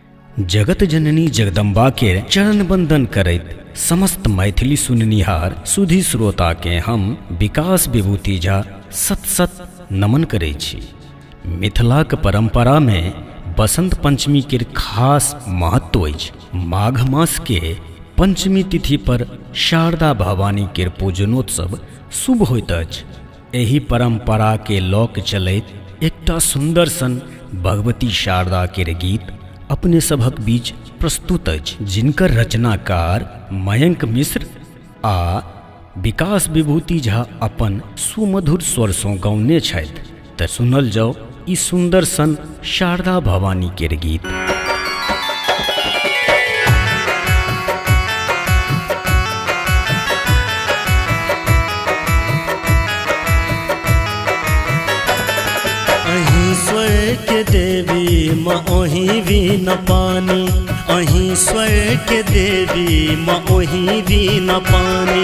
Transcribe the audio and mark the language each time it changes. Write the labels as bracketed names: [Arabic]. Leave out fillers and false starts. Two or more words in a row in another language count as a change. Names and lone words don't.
[Maithili] जगत जननी जगदम्बा के चरण बंदन करैत समस्त मैथिली सुननिहार सुधी श्रोता के हम विकास विभूति झा सत सत नमन करै छी। मिथिलाक परंपरा में बसंत पंचमी के खास महत्व अछि। माघ मास के पंचमी तिथि पर शारदा भवानी के पूजनोत्सव शुभ होइत अछि। एही परंपरा के लौक चलैत एकटा सुंदर सन भगवती शारदा के गीत अपने सभक बीच प्रस्तुत अछि, जिनकर रचनाकार मयंक मिश्र आ विकास विभूति झा अपन सुमधुर स्वर सँ गौने छथि। तऽ सुनल जाओ ई सुंदर सन शारदा भवानी के गीत। स्वर के देवी माँ ओही भी न पानी, अहीं स्वर के देवी माँ ओही भी न पानी।